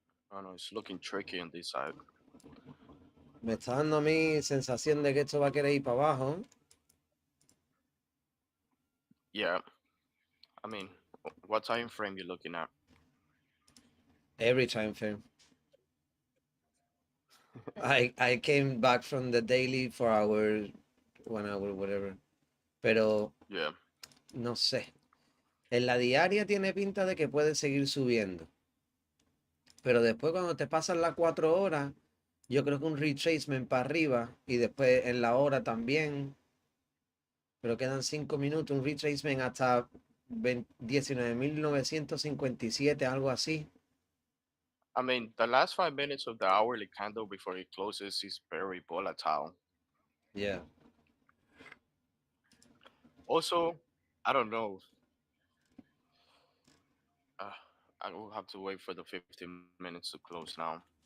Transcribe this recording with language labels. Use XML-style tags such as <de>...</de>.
<en>I don't know, it's looking tricky on this side.</en> <es>Me está dando a mí sensación de que esto va a querer ir para abajo.</es> <en>Yeah, I mean, What time frame you looking at? Every time frame. I came back from the daily 4 hours, 1 hour, whatever.</en> <es>Pero</es> <en>Yeah.</en> <es>no sé. En la diaria tiene pinta de que puede seguir subiendo. Pero después cuando te pasan las 4 horas, yo creo que un retracement para arriba y después en la hora también. Pero quedan 5 minutos, un retracement hasta 19.957, algo así.</es> <en>I mean, the last 5 minutes of the hourly candle before it closes is very volatile. Yeah. Also, I don't know. Uh, I will have to wait for the 15 minutes to close now.</en>